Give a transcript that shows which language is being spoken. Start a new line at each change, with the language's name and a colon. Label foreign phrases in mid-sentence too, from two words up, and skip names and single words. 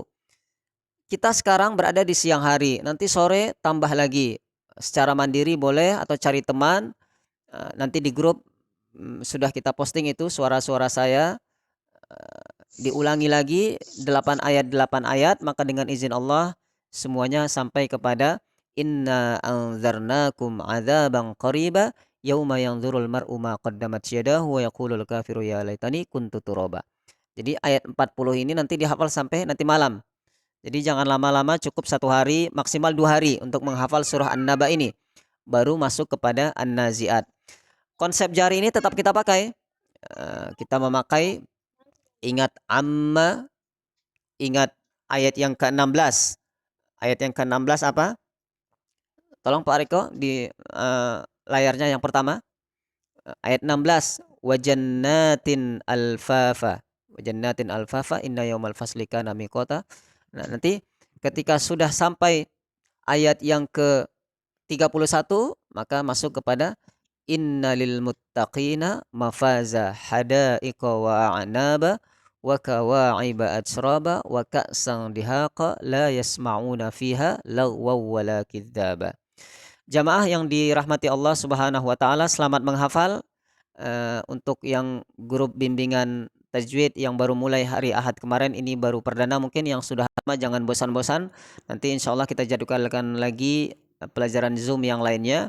Indonesian: Kita sekarang berada di siang hari, nanti sore tambah lagi. Secara mandiri boleh atau cari teman, nanti di grup sudah kita posting itu suara-suara saya, diulangi lagi 8 ayat, maka dengan izin Allah semuanya sampai kepada
Arabic: إنا أنذرناكم عذابا قريبا يوم ينظر المرء ما قدمت يداه ويقول الكافر يا ليتني كنت ترابا.
Indonesian: Jadi ayat 40 ini nanti dihafal sampai nanti malam. Jadi jangan lama-lama, cukup 1 hari, maksimal 2 hari untuk menghafal surah An-Naba ini. Baru masuk kepada An-Nazi'at. Konsep jari ini tetap kita pakai. Kita memakai, ingat amma, ingat ayat yang ke-16. Ayat yang ke-16 apa? Tolong Pak Riko di layarnya yang pertama. Ayat 16.
Arabic: وجنات ألفافا. وجنات ألفافا إن يوم الفصل كان ميقاتا.
Indonesian: Nah, nanti ketika sudah sampai ayat yang ke-31 maka masuk kepada
Arabic: إن للمتقين مفازا حدائق وأعنابا وكواعب أترابا وكأسا دهاقا لا يسمعون فيها لغوا ولا كذابا.
Indonesian: Jamaah yang dirahmati Allah
Arabic: سبحانه وتعالى,
Indonesian: selamat menghafal. Untuk yang grup bimbingan tajwid yang baru mulai hari Ahad kemarin, ini baru perdana, mungkin yang sudah lama jangan bosan-bosan. Nanti
Arabic: إن شاء الله
Indonesian: kita jadwalkan lagi pelajaran Zoom yang lainnya.